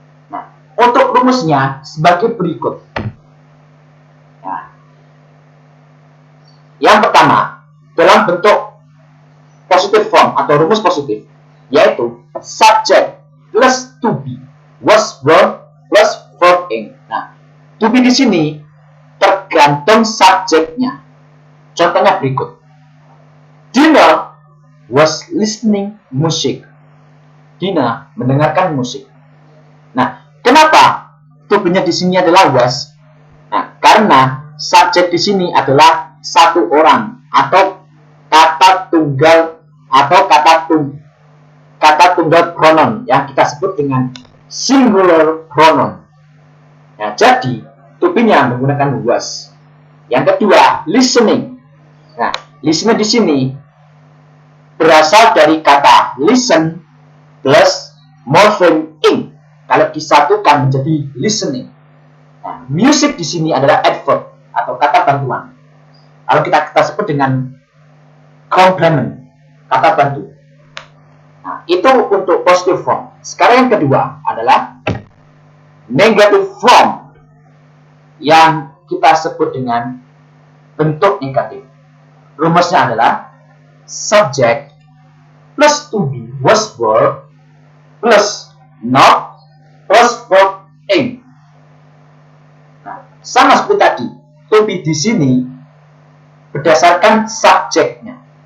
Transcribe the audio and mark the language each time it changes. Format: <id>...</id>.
<id>Nah, untuk rumusnya sebagai berikut. Nah, yang pertama, dalam bentuk positive form atau rumus positif, yaitu</id> <en>subject plus to be was were plus verb ing.</en> <id>Nah, to be di sini tergantung subjeknya. Contohnya berikut.</id> <en>Dina was listening music.</en> <id>Dina mendengarkan musik. Nah, kenapa to be-nya di sini adalah was? Nah, karena subjek di sini adalah satu orang atau kata tunggal atau kata tunggal pronoun yang kita sebut dengan singular pronoun. Nah, jadi to be-nya menggunakan was. Yang kedua, listening. Nah, listening di sini berasal dari kata listen plus morphem ing. Kalau disatukan menjadi listening. Nah, music di sini adalah adverb atau kata bantuan. Kalau kita sebut dengan complement, kata bantu. Nah, itu untuk positive form. Sekarang yang kedua adalah negative form yang kita sebut dengan bentuk negatif. Rumusnya adalah</id> <en>subject plus to be was were plus not plus verb ing.</en> <id>Nah, sama seperti tadi, to be di sini berdasarkan subjeknya.</id>